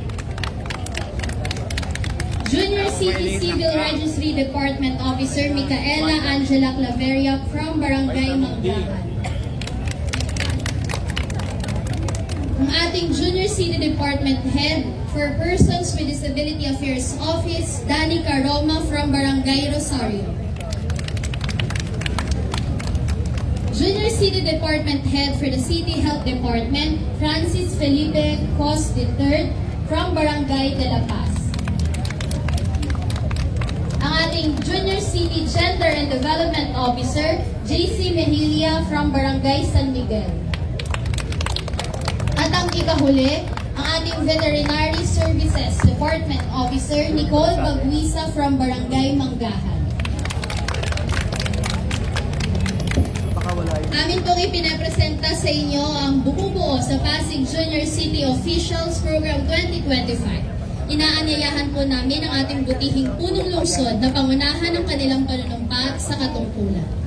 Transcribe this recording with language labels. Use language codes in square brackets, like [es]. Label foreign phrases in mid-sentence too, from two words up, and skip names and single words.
[en] Junior City Civil Registry Department Officer, Micaela Angela Claveria from Barangay Manggahan. [tl] Ang ating Junior City Department Head for Persons with Disability Affairs Office, Danny Caroma from Barangay Rosario. [en] Junior City Department Head for the City Health Department, Francis Felipe Cos III from Barangay de la Paz. [tl] Ang ating Junior City Gender and Development Officer, JC Mejilia from Barangay San Miguel. At ang ikahuli, ang ating Veterinary Services Department Officer, Nicole Baguisa from Barangay Manggahan. Amin pong ipinapresenta sa inyo ang bumubuo sa Pasig Junior City Officials Program 2025. Inaanyayahan po namin ang ating butihing punong lungsod na pangunahan ng kanilang panunumpa sa katungkulan.